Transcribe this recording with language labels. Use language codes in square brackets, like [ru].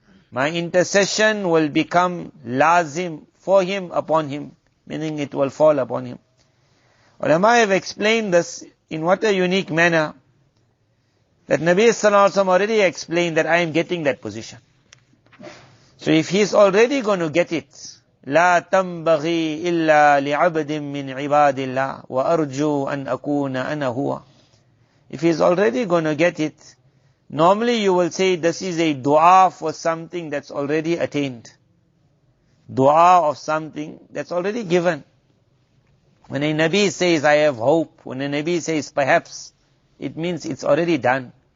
[en] My intercession will become lazim for him, upon him, meaning it will fall upon him. Ulama have explained this in what a unique manner, that Nabi Sallallahu Alaihi Wasallam already explained that I am getting that position. So if he is already going to get it, [ar] لا تنبغي إلا لعبد من عباد الله وأرجو أن أكون أنا هو. [en] If he is already going to get it, normally you will say this is a dua for something that's already attained. Dua of something that's already given. When a Nabi says, I have hope, when a Nabi says perhaps, it means it's already done.